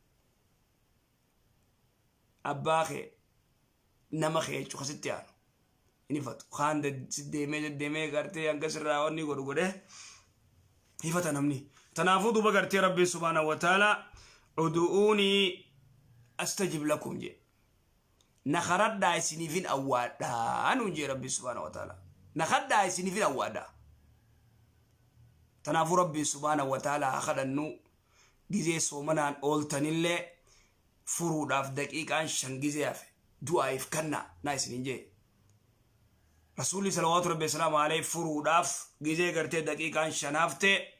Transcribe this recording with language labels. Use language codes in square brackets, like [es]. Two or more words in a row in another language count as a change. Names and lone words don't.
[om] abbaa kee nama kee jechuun kasitti aanu inni ifatu kaan deemee gartee hanga sirraa wanni godhu godhee ifata namni tanaafuu duba gartee rabbi [ar] سبحانه وتعالى ادعوني أستجب لكم [om] je nakharadhaa isiniifin awwaadhaa nuun je rabbi [ar] سبحانه وتعالى [om] nakhadhaa isiniifin awwaadhaa tanaafuu rabbi [ar] سبحانه وتعالى [om] kadhannu gizee soomanaan ooltanillee furuudhaaf daqiiqaan 5 gizee hafe du'aaf kanna na isinin je rasuulli [ar] صلوات ربي سلام عليه [om] furuudhaaf gizee gartee daqiiqaan 5 hafte